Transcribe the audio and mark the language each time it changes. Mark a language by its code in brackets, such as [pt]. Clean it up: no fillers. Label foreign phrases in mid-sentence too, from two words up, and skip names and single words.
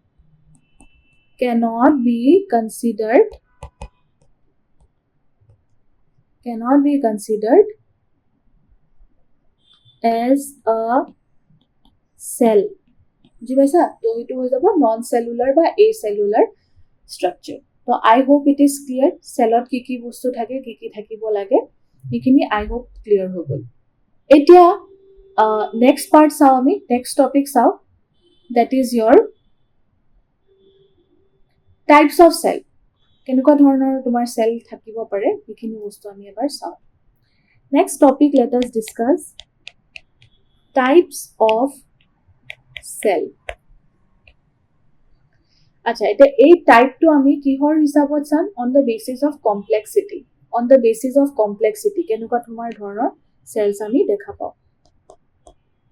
[en] as a cell [as] বুজি পাইছা তো এইটো হৈ যাব [en] non cellular [as] বা [en] acellular structure [as] তো [en] I hope it is clear [as] সেলত কি কি বস্তু থাকে কি কি থাকিব লাগে এইখিনি [en] I hope clear [as] হৈ গ'ল এতিয়া [en] next part [as] চাও আমি [en] next topic [as] চাও [en] that is your types of cell [as] কেনেকুৱা ধৰণৰ তোমাৰ সেল থাকিব পাৰে এইখিনি বস্তু আমি এবাৰ চাও [en] next topic let us discuss types of cell [as] আচ্ছা এটা এই টাইপটো আমি কিহৰ হিচাপত চাম [en] on the basis of complexity [as] কেনেকুৱা তোমাৰ ধৰণৰ cells আমি দেখা পাও